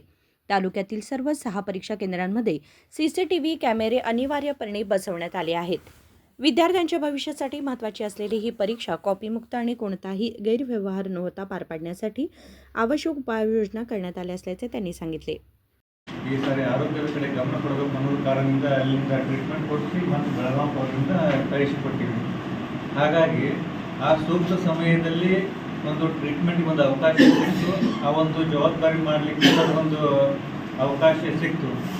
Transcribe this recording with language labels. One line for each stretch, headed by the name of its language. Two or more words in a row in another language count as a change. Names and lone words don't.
Marathi: तालुक्यातील सर्व 6 परीक्षा केंद्रांमध्ये CCTV कॅमेरे अनिवार्यपणे बसवण्यात आले आहेत. विद्यार्थ्यांच्या भविष्यासाठी महत्त्वाची असलेली ही परीक्षा कॉपीमुक्त आणि कोणताही गैरव्यवहार न होता पार पाडण्यासाठी आवश्यक उपाययोजना करण्यात आल्या असल्याचे त्यांनी सांगितले.
Kannada: ಈ ಸಾರಿ ಆರೋಗ್ಯದ ಕಡೆ ಗಮನ ಕೊಡಬೇಕು ಅನ್ನೋದು ಕಾರಣದಿಂದ ಅಲ್ಲಿಂದ ಟ್ರೀಟ್ಮೆಂಟ್ ಕೊಡಿಸಿ ಮತ್ತು ಬೆಳಗಾವಿ ಅವರಿಂದ ಕಳಿಸಿಕೊಟ್ಟಿವಿ. ಹಾಗಾಗಿ ಆ ಸೂಕ್ತ ಸಮಯದಲ್ಲಿ ಒಂದು ಟ್ರೀಟ್ಮೆಂಟ್ಗೆ ಒಂದು ಅವಕಾಶ ಸಿಕ್ತು, ಆ ಒಂದು ಜವಾಬ್ದಾರಿ ಮಾಡಲಿಕ್ಕೆ ಒಂದು ಅವಕಾಶ ಸಿಕ್ತು.